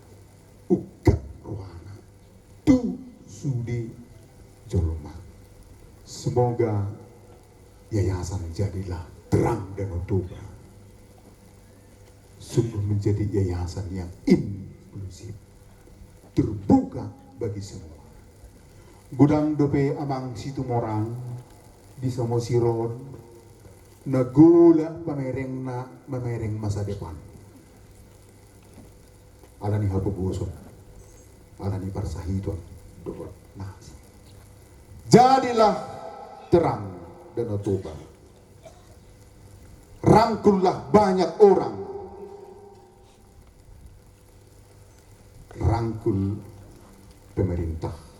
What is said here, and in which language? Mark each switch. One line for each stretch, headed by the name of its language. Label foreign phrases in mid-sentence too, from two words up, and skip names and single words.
Batak Toba: Uga rohana tu sudi joloma.
Indonesian: Semoga yayasan jadilah terang dan toba, sungguh menjadi yayasan yang inklusif, terbuka bagi semua.
Batak Toba: Gudang dope amang Situmorang di Samosiron nagula pamereng masa depan. Alani hapubuson, alani parsahiton doa nasi.
Indonesian: Jadilah terang dan toba. Rangkullah banyak orang. Rangkul pemerintah.